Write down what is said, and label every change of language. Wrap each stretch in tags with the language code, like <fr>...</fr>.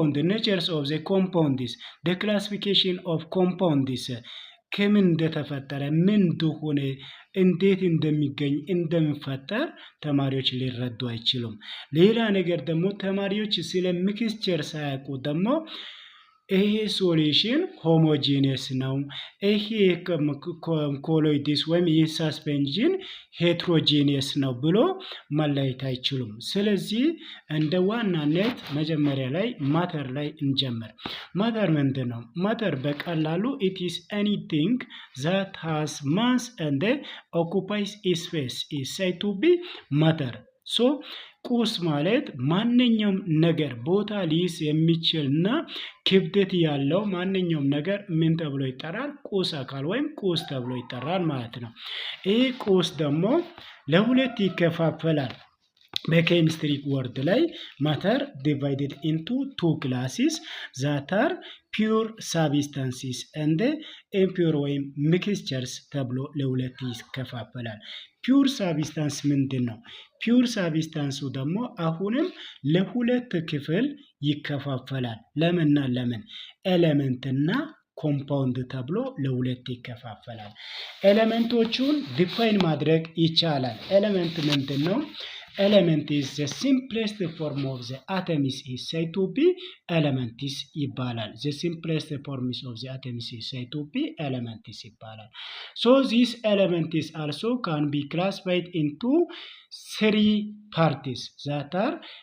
<en>ኔቸርስ ኦፍ ዘ ኮምፓውንድስ ዘ ክላሲፊኬሽን ኦፍ ኮምፓውንድስ</en> <am>ከምን እንደተፈጠረ ምን እንደሆነ እንዴት እንደሚገኝ እንደሚፈጠር ተማሪዎች ሊረዱ አይችሉም። ሌላ ነገር ደግሞ ተማሪዎች ስለ ሚክስቸር ሳያውቁ ደግሞ ይሄ ሶሉሽን ሆሞጂኒየስ ነው፣ ይሄ ኮሎይድስ ወይም ይህ ሳስፔንሽን ሄትሮጂኒየስ ነው ብሎ መለየት አይችሉም። ስለዚህ እንደ ዋናነት መጀመሪያ ላይ ማተር ላይ እንጀምር። ማተር ምንድን ነው?</am> <en>ማተር በቀላሉ it is anything that has mass and occupies space is said to be matter.</en> <am>so ቁስ ማለት ማንኛውም ነገር ቦታ ሊይዝ የሚችልና ክብደት ያለው ማንኛውም ነገር ምን ተብሎ ይጠራል? ቁስ አካል ወይም ቁስ ተብሎ ይጠራል ማለት ነው። ይህ ቁስ ደግሞ ለሁለት ይከፋፈላል። በኬሚስትሪ ወርድ ላይ ማተር</am> <en>divided into two classes that are pure substances and impure</en> <am>ወይም mixtures ተብሎ ለሁለት ይከፋፈላል። ፒውር ሳብስታንስ ምንድን ነው? ፒውር ሳብስታንሱ ደግሞ አሁንም ለሁለት ክፍል ይከፋፈላል። ለምንና ለምን? ኤሌመንትና ኮምፓውንድ ተብሎ ለሁለት ይከፋፈላል። ኤሌመንቶቹን ዲፋይን ማድረግ ይቻላል። ኤሌመንት ምንድን ነው?</am> <en>ኤሌመንት is the simplest form of the atoms is said to be elements ይባላል። the simplest forms of the atoms is said to be elements ይባላል። so this elements also can be classified into three parts that are</en>